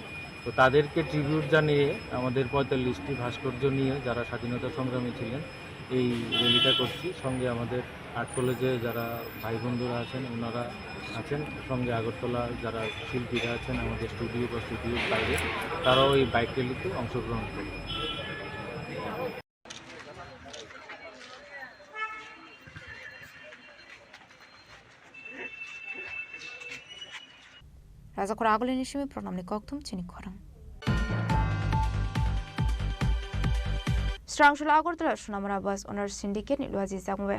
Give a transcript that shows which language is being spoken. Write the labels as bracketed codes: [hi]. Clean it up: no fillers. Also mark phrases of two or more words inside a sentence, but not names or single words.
[bn] তো তাদেরকে ট্রিবিউট জানিয়ে আমাদের 45টি ভাস্কর্য নিয়ে যারা স্বাধীনতা সংগ্রামী ছিলেন এই র্যালিটা করছি। সঙ্গে আমাদের আর্ট কলেজে যারা ভাই বন্ধুরা আছেন ওনারা আছেন, সঙ্গে আগরতলা যারা শিল্পীরা আছেন আমাদের স্টুডিও বা স্টুডিওর বাইরে, তারাও এই বাইক র্যালিতে অংশগ্রহণ করবে। [trp] Razakura Agulini Shimi Pronamni Koktum Chini Khorang Strangshula Agortala Shunamara Bus Owners Syndicate Nilwazi Zakmwe